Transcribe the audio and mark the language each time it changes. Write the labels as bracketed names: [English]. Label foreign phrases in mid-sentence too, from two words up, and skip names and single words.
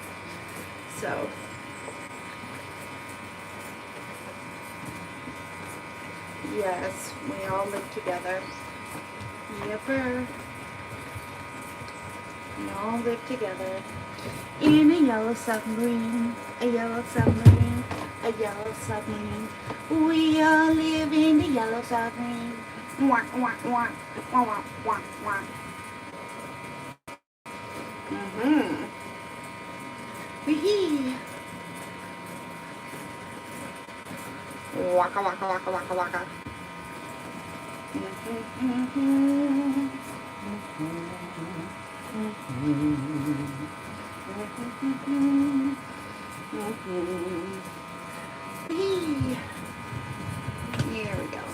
[English] So, yes, we all live together. Yepper. We all live together in a yellow submarine, a yellow submarine, a yellow submarine. We all live in the yellow submarine. Wah, wah, wah, wah, wah, wah, wah. Wee-hee. Waka, waka, waka, waka, waka. Here we go.